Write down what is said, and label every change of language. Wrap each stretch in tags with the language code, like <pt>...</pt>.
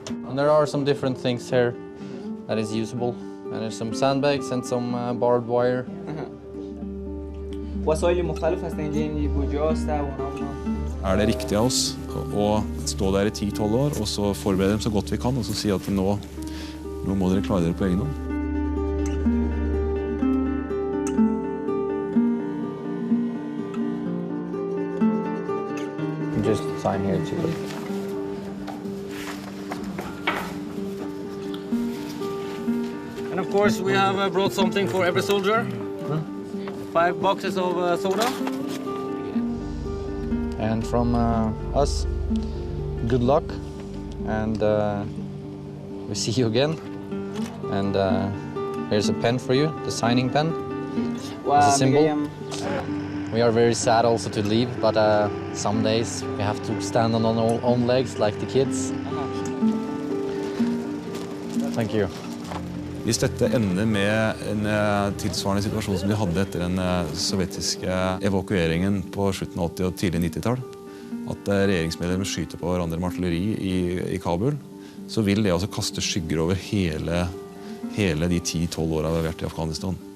<en>And there are some different things here that is usable. And there's some sandbags and some barbed wire.</en> <fa>وسایل مختلف هستن اینجا کجاست و</fa> <no>Er det riktig av oss å stå der i 10-12 år og så forberede dem så godt vi kan og så si at nå må dere klare dere på egen hånd?</no> <en>Just sign here too. And of course we have brought something for every soldier. 5 boxes of soda. And from us, good luck and we see you again. And here's a pen for you, the signing pen. As a symbol. We are very sad also to leave, but some days we have to stand on our own legs like the kids. Thank you.</en> <no>Hvis dette ender med en tilsvarende situasjon som de hadde etter den sovjetiske evakueringen på slutten av 80- og tidlig 90-tall, at regjeringsmedlemmer skyter på hverandre med artilleri i Kabul, så vil det altså kaste skygger over hele de 10-12 årene vi har vært i Afghanistan.</no>